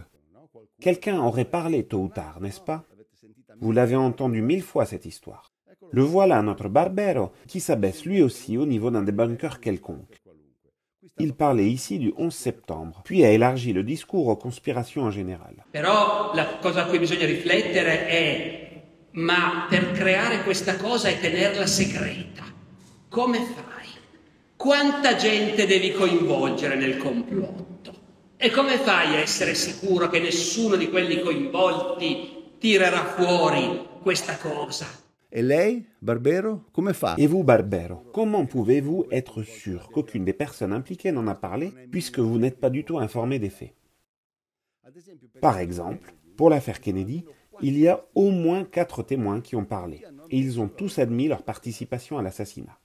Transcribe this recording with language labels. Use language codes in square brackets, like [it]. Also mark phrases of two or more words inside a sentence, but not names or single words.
[fr] Quelqu'un aurait parlé tôt ou tard, n'est-ce pas? Vous l'avez entendu 1000 fois cette histoire. Le voilà notre Barbero, qui s'abaisse lui aussi au niveau d'un débunker quelconque. Il parlait ici du 11 septembre, puis a élargi le discours aux conspirations en général. [it] Però la cosa a cui bisogna riflettere è: ma per creare questa cosa e tenerla segreta, come fai? Quanta gente devi coinvolgere nel complotto? E come fai a essere sicuro che nessuno di quelli coinvolti tirerà fuori questa cosa? e lei, Barbero, come fa? [fr] Et vous, Barbero, comment pouvez-vous être sûr qu'aucune des personnes impliquées n'en a parlé, puisque vous n'êtes pas du tout informé des faits? Par exemple, pour l'affaire Kennedy, il y a au moins 4 témoins qui ont parlé, et ils ont tous admis leur participation à l'assassinat.